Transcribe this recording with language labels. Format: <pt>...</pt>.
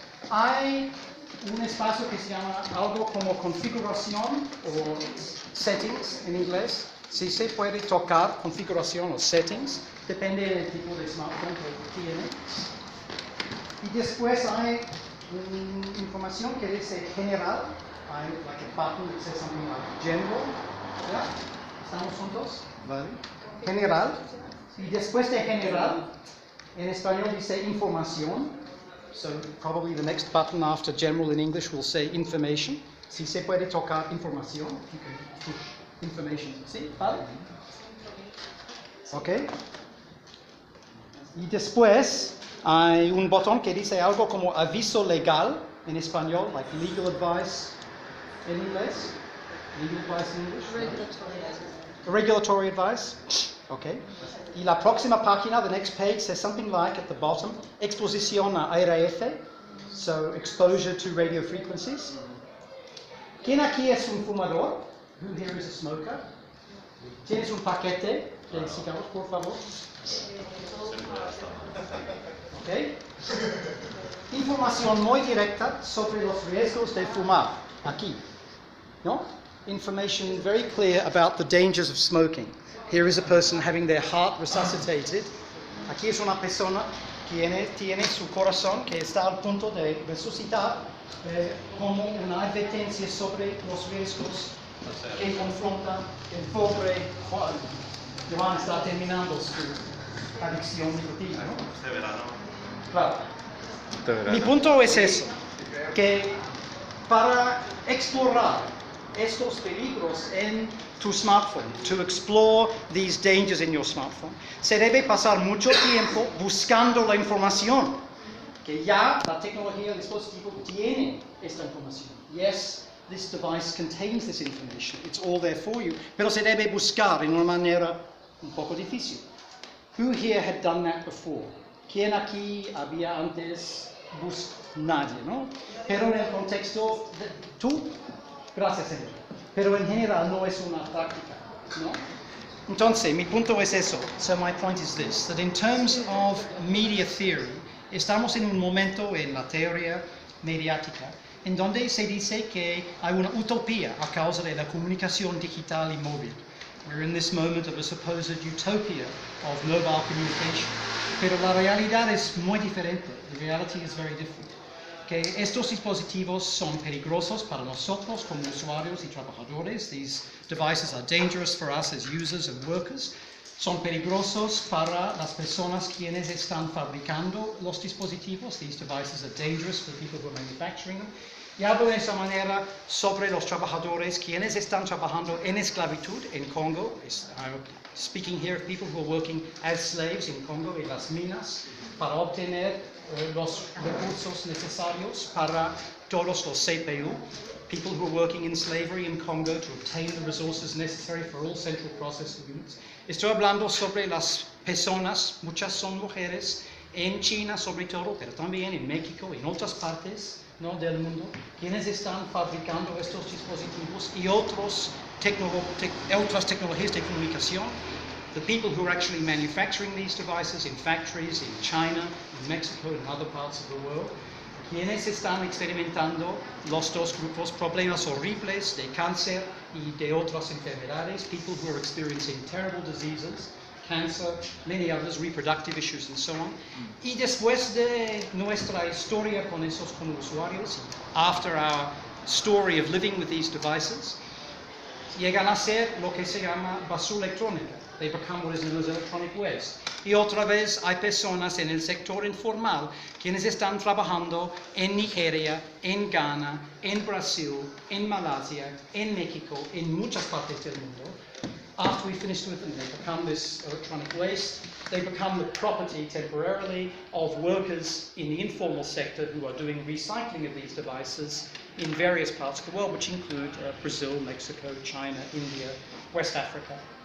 <es>Hay un espacio que se llama algo como configuración o settings en inglés. Si se puede tocar configuración o settings, depende del tipo de smartphone que tiene. Y después hay información que dice general.</es> <en>Hay like a button that says something like general.</en> <es>¿Ya? ¿Estamos juntos? Vale. General. Y después de general, en español dice información.</es> <en>So probably the next button after general in English will say information.</en> <es>Si se puede tocar información,</es> <en>you can push information.</en> <es>¿Sí? ¿Vale? Ok. Y después hay un botón que dice algo como aviso legal en español,</es> <en>like legal advice</en> <es>en inglés.</es> <en>Legal advice in English. Regulatory advice. Okay.</en> <es>Y la próxima página,</es> <en>the next page, says something like at the bottom,</en> <es>exposición a RF,</es> <en>so exposure to radio frequencies.</en> <es>¿Quién aquí es un fumador?</es> <en>Who here is a smoker?</en> <es>¿Tienes un paquete de cigarros, por favor? Okay. Información muy directa sobre los riesgos de fumar, aquí, ¿no?</es> <en>Information very clear about the dangers of smoking. Here is a person having their heart resuscitated.</en> <es>Aquí es una persona que tiene su corazón que está al punto de resucitar como una advertencia sobre los riesgos que confronta el pobre Juan. Juan está terminando su adicción nicotina, ¿no? Este verano. Claro. Mi punto es eso, que para explorar estos peligros en tu smartphone,</es> <en>to explore these dangers in your smartphone,</en> <es>se debe pasar mucho tiempo buscando la información, que ya la tecnología del dispositivo tiene esta información.</es> <en>Yes, this device contains this information, it's all there for you,</en> <es>pero se debe buscar en una manera un poco difícil.</es> <en>Who here had done that before?</en> <es>¿Quién aquí había antes nadie, ¿no? Pero en el contexto de tú, gracias señor, pero en general no es una práctica, ¿no? Entonces, mi punto es eso.</es> <en>So my point is this, that in terms of media theory,</en> <es>estamos en un momento en la teoría mediática en donde se dice que hay una utopía a causa de la comunicación digital y móvil.</es> <en>We're in this moment of a supposed utopia of mobile communication.</en> <es>Pero la realidad es muy diferente.</es> <en>The reality is very different.</en> <es>Que estos dispositivos son peligrosos para nosotros como usuarios y trabajadores.</es> <en>These devices are dangerous for us as users and workers.</en> <es>Son peligrosos para las personas quienes están fabricando los dispositivos.</es> <en>These devices are dangerous for the people who are manufacturing them.</en> <es>Y hablo de esa manera sobre los trabajadores quienes están trabajando en esclavitud en Congo.</es> <en>I'm speaking here of people who are working as slaves in Congo,</en> <es>en las minas, para obtener los recursos necesarios para todos los CPU.</es> <en>People who are working in slavery in Congo to obtain the resources necessary for all central processing units.</en> <es>Estoy hablando sobre las personas, muchas son mujeres, en China sobre todo, pero también en México y en otras partes, ¿no?, del mundo, quienes están fabricando estos dispositivos y otras tecnologías de comunicación.</es> <en>The people who are actually manufacturing these devices in factories in China, in Mexico, and other parts of the world,</en> <es>quienes están experimentando los dos grupos problemas horribles de cáncer y de otras enfermedades,</es> <en>people who are experiencing terrible diseases, cancer, many others, reproductive issues and so on.</en> <es>Y después de nuestra historia con esos como usuarios,</es> <en>after our story of living with these devices,</en> <es>llegan a ser lo que se llama basura electrónica.</es> <en>They become what is known as electronic waste.</en> <es>Y otra vez hay personas en el sector informal quienes están trabajando en Nigeria, en Ghana, en Brasil, en Malasia, en México, en muchas partes del mundo.</es> <en>After we finish with them, they become this electronic waste. They become the property temporarily of workers in the informal sector who are doing recycling of these devices in various parts of the world, which include Brazil, Mexico, China, India, West Africa.</en>